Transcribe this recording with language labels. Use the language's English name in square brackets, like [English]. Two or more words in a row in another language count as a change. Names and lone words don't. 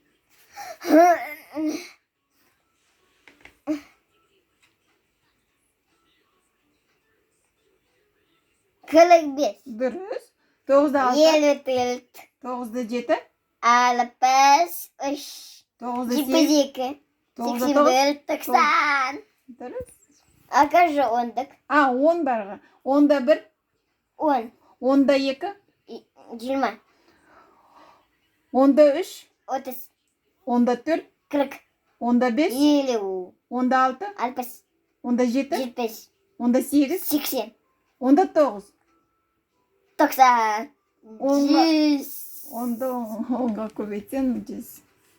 [Turkish] 41. Dürüst. Dokuzda altı. 54. Dokuzda yedi. 63. Dokuzda sekiz. 72. Dokuzda 81. dokuz. 90. Dürüst. Arkadaşlar onduk. On var. Onda bir. 10. Onda iki. 20. Onda üç. 30. Onda dört. 40. Onda beş. 50. Onda altı. 60. Onda yedi. 75. Onda sekiz. 80. Onda dokuz. [Kazakh] тоқсан. Онға- Жүз. Онды онға көбейтсең 100.